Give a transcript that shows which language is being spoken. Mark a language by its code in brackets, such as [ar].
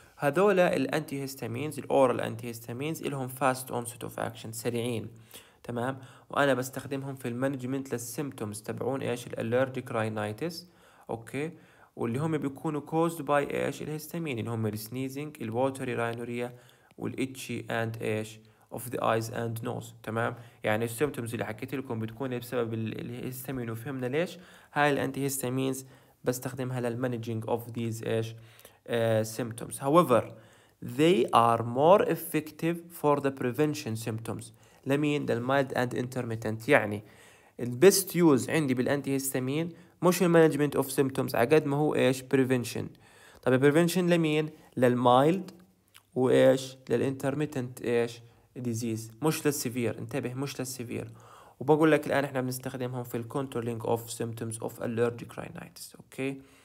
[ar] هذول الانتي هيستامينز الاورال انتي هيستامينز لهم فاست اونست اوف اكشن، سريعين، تمام، وانا بستخدمهم في المانجمنت للسيمبتومز تبعون ايش الالرجيك راينايتس، اوكي، واللي هم بيكونوا كوزد باي ايش الهستامين اللي هم السنيزنج، الووتري راينوريا، والاتشي اند ايش اوف ذا ايز اند نوز، تمام. يعني السيمبتومز اللي حكيت لكم بتكون بسبب الهستامين، وفهمنا ليش هاي الانتي هستامينز بستخدمها للمانجينج اوف ذيز ايش symptoms. [en] However, they are more effective for the prevention symptoms. [ar] لمين؟ [en] للmild and intermittent. [ar] يعني البست يوز عندي بالانتي هيستامين مش المانجمنت اوف symptoms عقد ما هو ايش prevention. طب prevention لمين؟ للمايلد وايش للانترميتنت ايش disease، مش للسيفير، انتبه مش للسيفير. وبقول لك الان احنا بنستخدمهم في الكنترولينج اوف symptoms of allergic rhinitis، اوكي.